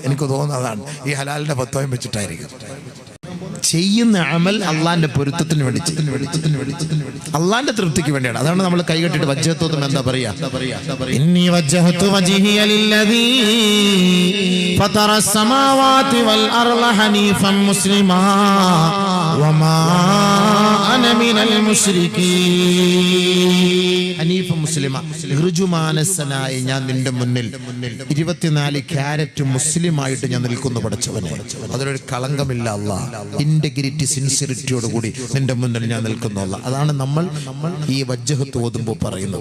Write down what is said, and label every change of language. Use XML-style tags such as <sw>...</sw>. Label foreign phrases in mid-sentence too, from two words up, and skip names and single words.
<ml>എനിക്ക് തോന്നുന്നതാണ് ഈ ഹലാലിന്റെ ഫത്വയും വെച്ചിട്ടായിരിക്കും. ചെയ്യുന്ന അമൽ അള്ളാന്റെ പൊരുത്തത്തിന് വേണ്ടി, അള്ളാന്റെ തൃപ്തിക്ക് വേണ്ടിയാണ്. അതാണ് നമ്മൾ കൈകെട്ടിട്ട് വജ്ജഹത്വം എന്താ പറയാ?</ml> <ar>إني وجهت وجهي للذي فطر السماوات والأرض حنيفا مسلما وما أنا من المشركين. حنيفا مسلما,</ar> <ml>ഋജുമാനസനായി ഞാൻ നിന്റെ മുന്നിൽ 24 ക്യാരറ്റ് മുസ്ലിമായിട്ട് ഞാൻ നിൽക്കുന്നു പടച്ചവനെ. അതിലൊരു കളങ്കമില്ല അല്ലാ. ഇന്റഗ്രിറ്റി, സിൻസിയറിറ്റിയോടുകൂടി നിന്റെ മുന്നിൽ ഞാൻ നിൽക്കുന്നു അല്ലാ. അതാണ് നമ്മൾ ഈ വജ്ജഹത്ത് ഓതുമ്പോൾ പറയുന്നത്.</ml>